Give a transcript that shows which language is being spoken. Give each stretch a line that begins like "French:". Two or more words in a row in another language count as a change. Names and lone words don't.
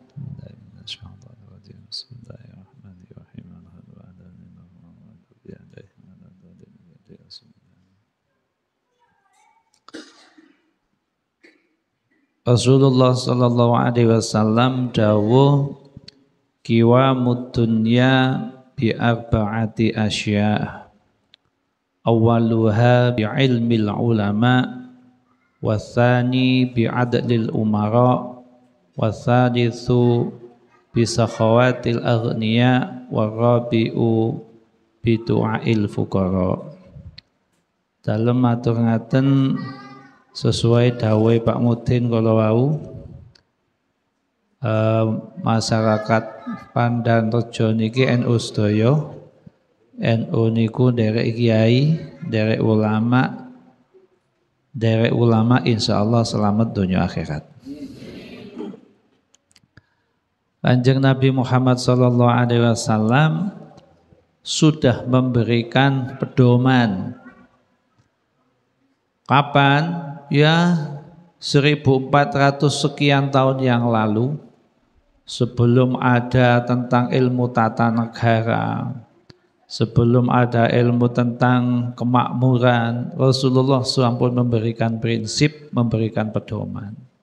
Arabic: رسول الله صلى الله عليه وسلم dawuh قوام الدنيا بأربعة أشياء'. أولها بعلم العلماء، والثاني بعدل الأمراء، والثالث بسخاوة الأغنياء، والرابع بدعاء الفقراء.
Javanese: Dalem matur ngaten sesuai dawuh Pak Mudin kala wau, masyarakat Pandan Rejo niki NU sedaya, NU niku derek kiai, derek ulama insyaallah selamat dunia akhirat.
Indonesian: Kanjeng Nabi Muhammad
Arabic: صلى الله عليه وسلم
Indonesian: sudah memberikan pedoman. Kapan? Ya 1400 sekian tahun yang lalu, sebelum ada tentang ilmu tata negara, sebelum ada ilmu tentang kemakmuran, Rasulullah SAW memberikan prinsip, memberikan pedoman.